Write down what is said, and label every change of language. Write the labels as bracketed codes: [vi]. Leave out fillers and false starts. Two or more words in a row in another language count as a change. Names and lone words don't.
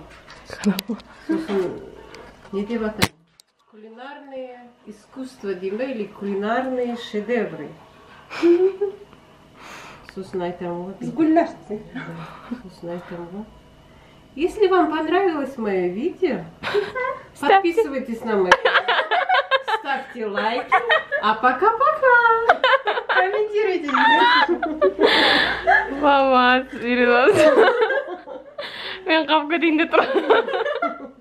[kk] Сосын не деп атайды? [ru] Кулинарные искусства [kk] дейм ба, [ru] или кулинарные шедевры. [kk] Сосын айтамын ғой. Гүлләр. Сосын айтамын ғой. [ru] Если вам понравилось мое видео, подписывайтесь на мой канал, ставьте лайки, а пока-пока! Комментируйте. Мама, серьезно. [kk] Мен қалып кетейін де тұр.